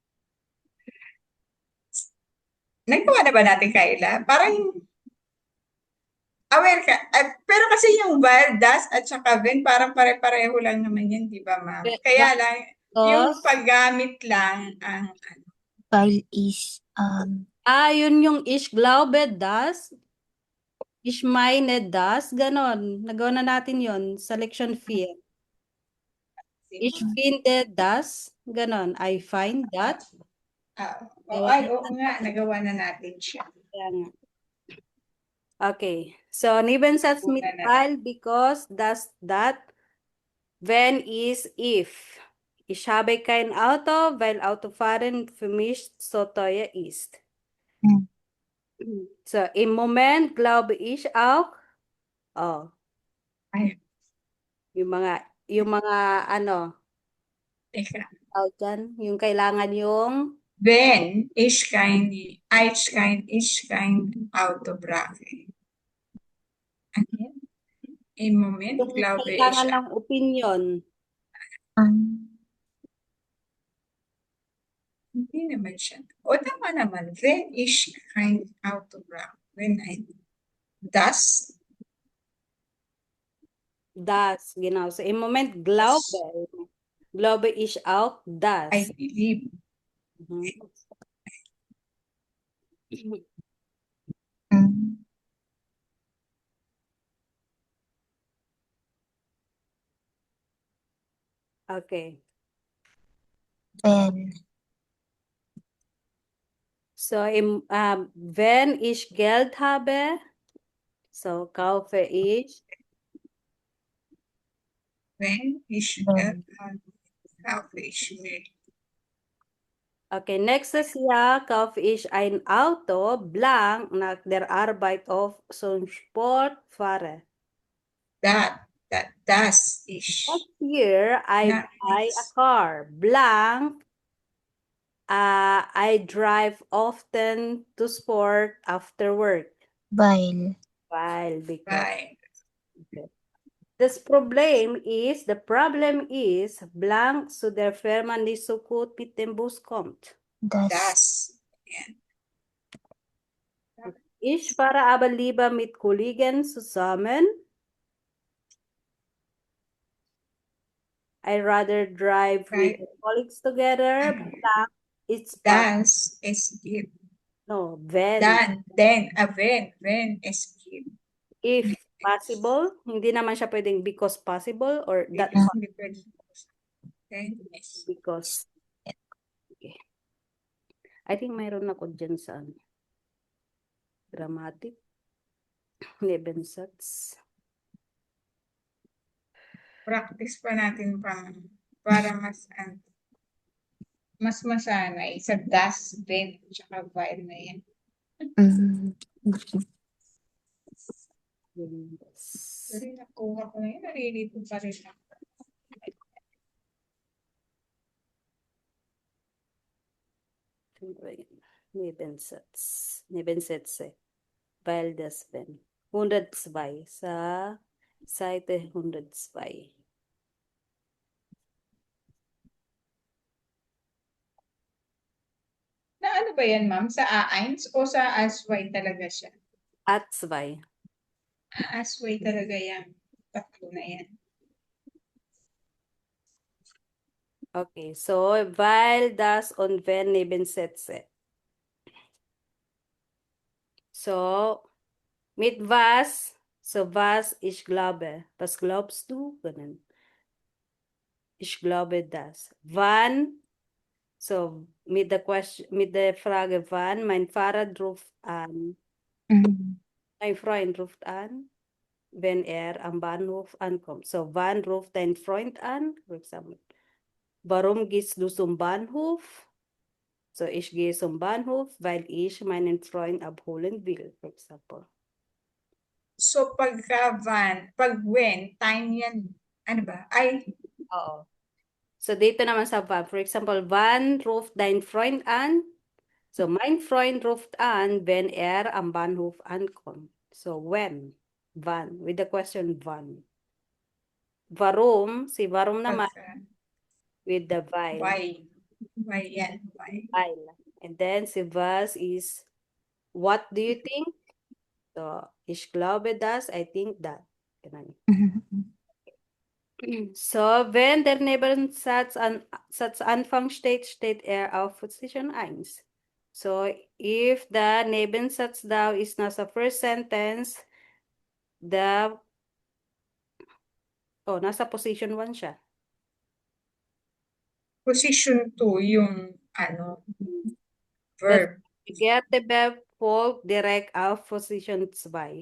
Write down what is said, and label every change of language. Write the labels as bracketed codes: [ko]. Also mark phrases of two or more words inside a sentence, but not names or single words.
[tl] Nagawa na ba natin, Kayla? Parang aware ka. Pero kasi yung while, das, at saka when, parang pare-pareho lang naman yan, di ba, ma'am? Kaya lang, yung paggamit lang ang [en] While is, [tl] Yun yung [de] ich glaube das. Ich meine das. [tl] Ganon. Nagawa na natin yon sa lection 4. [de] Ich finde das. [tl] Ganon. [en] I find that. [tl] oo nga, nagawa na natin siya. Kaya nga. Okay. [de] So, Nebensatz mit weil because das that. [en] Wenn is if. [de] Ich habe kein Auto, weil Autofahren für mich so teuer ist. So, im Moment glaube ich auch, [tl] Ay, yung mga ano, teka. yung kailangan yung [de] Wenn ich kein Auto brauche. [tl] Ano yan? [de] Im Moment, [tl] yung [de] glaube ich, [tl] kailangan ng opinion. hindi naman siya. O tama naman, [de] wenn ich kein Auto brauche. [en] When I, [de] das, Das, genau. So, im Moment glaube ich auch das. [en] I believe. Mhm. Okay. when, So, [de] wenn ich Geld habe, so kaufe ich. Wenn ich Wenn. kaufe ich mir. Okay, nächstes Jahr kaufe ich ein Auto blank nach der Arbeit auf zum Sport fahre. Das ich. [en] Next year, I Not buy a this. car blank. I drive often to sport after work. while, Because Bye. the problem is blank [de] zu der Firma nicht so gut mit dem Bus kommt. Das. Ich fahre aber lieber mit Kollegen zusammen. [en] I rather drive with Right. colleagues together. Blank, it's [de] Das ist it. [en] no, when. Then, when is it. If possible, [tl] hindi naman siya pwedeng [en] because possible or that [tl] Hindi pwede. [en] Then is. because. Okay. I think [tl] mayroon ako dyan sa grammatic. [de] Nebensatz. [tl] Practice pa natin pang para mas masanay sa das, ben, tsaka while na yan. [en] Yes. [tl] Pero nakuha ko na yun, nalilito pa rin ako. [de] Nebensätze. Weil das wenn. 102 sa Seite 102. [tl] Na ano ba yan, ma'am? Sa A1 o sa Asway talaga siya? [en] At 2. [tl] Asway talaga yan. Tatlo na yan. [de] Okay, so weil das und wenn Nebensätze. So, mit was? So, was ich glaube. Was glaubst du? Ganun. Ich glaube das. Wann? So, mit der Frage wann, mein Fahrrad ruft an. Mein Freund ruft an, wenn er am Bahnhof ankommt. So, wann ruft dein Freund an? [en] For example. [de] Warum gehst du zum Bahnhof? So, ich gehe zum Bahnhof, weil ich meinen Freund abholen will, [en] for example. [de] So, [tl] pagka pag when, time yan, ano ba? Ay, Oo. So, dito naman sa verb. [en] For example, [de] wann ruft dein Freund an? So, mein Freund ruft an, wenn er am Bahnhof ankommt. [en] So, when? Wann? With the question, [de] wann? [tl] Warum? Si warum naman pagka, [en] with the weil. why yan, why? [de] Weil. [en] And then si was is, what do you think? So, [de] ich glaube das, [en] I think that. [tl] Ganun. [de] So, wenn der Nebensatz Satzanfang steht, steht er auf Position 1. [en] So, if the Nebensatz daw is nasa first sentence, nasa position 1 siya. [tl] Position 2, yung ano, [en] verb. [de] Get the verb folgt direkt auf Position 2.